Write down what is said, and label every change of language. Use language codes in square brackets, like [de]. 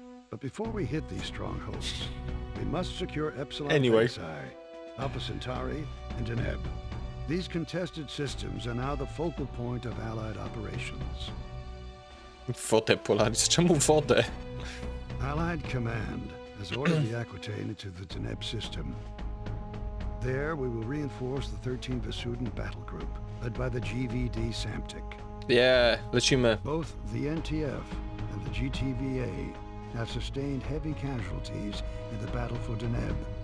[en] But before we hit these strongholds, we must secure Epsilon Anyway. Psi, Alpha Centauri, and Deneb. These contested systems are now the focal point of Allied operations. [pl] Wodę Polaris, czemu wodę? [en] Allied command has ordered the Aquitaine into the Deneb system. There, we will reinforce the 13 Vasudan battle group, led by the GVD Samtic. [pl] Lecimy. [en] Both the NTF and the GTVA have sustained heavy casualties in the battle for Deneb.